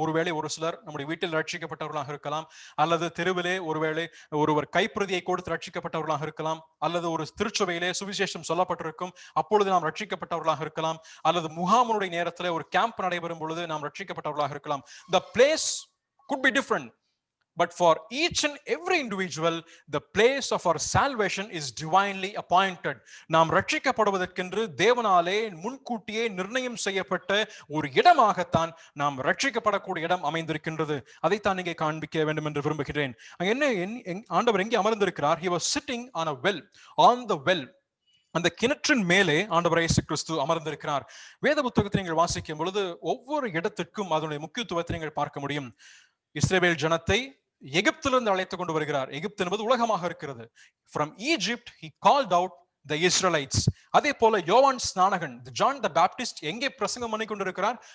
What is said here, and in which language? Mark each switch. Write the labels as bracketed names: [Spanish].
[Tamil] ஒருவேளை ஒரு சிலர் நம்முடைய வீட்டில் ரட்சிக்கப்பட்டவர்களாக இருக்கலாம், அல்லது தெருவிலே ஒருவேளை ஒருவர் கைப்பிரதியை கொடுத்து ரட்சிக்கப்பட்டவர்களாக இருக்கலாம், அல்லது ஒரு திருச்சபையிலே சுவிசேஷம் சொல்லப்பட்டிருக்கும் அப்பொழுது நாம் ரட்சிக்கப்பட்டவர்களாக இருக்கலாம், அல்லது முகாமுடைய நேரத்தில் ஒரு கேம்ப் நடைபெறும் பொழுது நாம் ரட்சிக்கப்பட்டவர்களாக இருக்கலாம். [English] The place could be different. But for each and every individual, the place of our salvation is divinely appointed. [Tamil] நாம் ரட்சிக்கப்படுவதற்கென்று தேவனாலே முன்கூட்டியே நிர்ணயம் செய்யப்பட்ட ஒரு இடமாகத்தான் நாம் ரட்சிக்கப்படக்கூடிய இடம் அமைந்திருக்கின்றது. அதைத்தான் இங்கே காண்பிக்க வேண்டும் என்று விரும்புகிறேன். என்ன ஆண்டவர் எங்கே அமர்ந்திருக்கிறார்? [English] He was sitting on a well, on the well. [Tamil] அந்த கிணற்றின் மேலே ஆண்டவர் இயேசு கிறிஸ்து அமர்ந்திருக்கிறார். வேத புத்தகத்தை நீங்கள் வாசிக்கும் பொழுது ஒவ்வொரு இடத்திற்கும் அதனுடைய முக்கியத்துவத்தை நீங்கள் பார்க்க முடியும். இஸ்ரவேல் ஜனத்தை எகிப்திலிருந்து அழைத்து கொண்டு வருகிறார். எகிப்து என்பது உலகமாக இருக்கிறது. [English] From Egypt he called out the Israelites. [Tamil] அதே போல யோவான் ஸ்நானகன், ஜான் த பாப்டிஸ்ட் எங்கே பிரசங்கம் பண்ணி கொண்டிருக்கிறார்?